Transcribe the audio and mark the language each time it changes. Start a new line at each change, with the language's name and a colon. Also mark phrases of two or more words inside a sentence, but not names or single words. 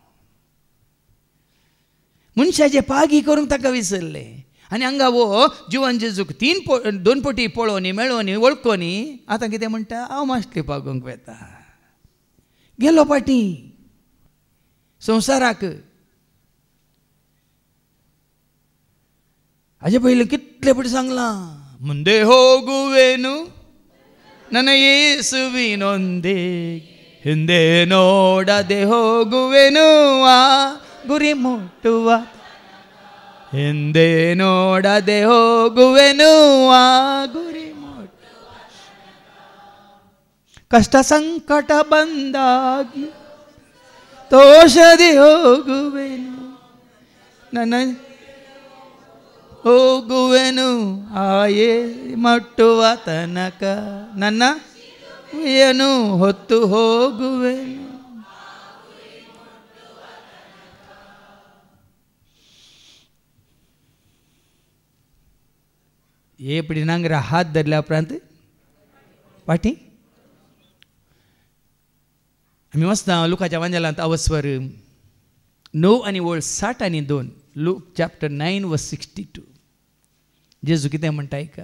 Konkani: मनशाचे पागी करूंक ताका विसरले आनी हांगा वो जिवन जेजूक 2 पोटी पळोवनी मेळोनी वळखोनी आतां कितें म्हणटा हांव माश्टी पागोवंक वेता. गेलो पाटी संवसाराक हाजे पयलीं कितले फावटी सांगलां
Kannada: ಮುಂದೆ ಹೋಗುವೆನು ನನ್ನ ಯೇಸುವಿನೊಂದಿಗೆ ಹಿಂದೆ ನೋಡದೆ ಹೋಗುವೆನು ಆ ಗುರಿ ಮುಟ್ಟುವ ಹಿಂದೆ ನೋಡದೆ ಹೋಗುವೆನು ಆ ಗುರಿ ಮುಟ್ಟುವ ಕಷ್ಟ ಸಂಕಟ ಬಂದಾಗಿ ತೋಷದೆ ಹೋಗುವೆನು ನನ್ನ ಹೋಗುವೆನು ಆಯೇ ಮಟ್ಟುವ ತನಕ ನನ್ನ ಏನು ಹೊತ್ತು ಹೋಗುವೆನು.
Konkani: एपडी नांगरा हात धरल्या उपरांत पाठी आमी वचना लुकाच्या वांजेलांत अवस्वर 9 आनी वळ 60 आनी 2 लूक चॅप्टर 9 वर्स 62 जेजू कितें म्हणटा आयका.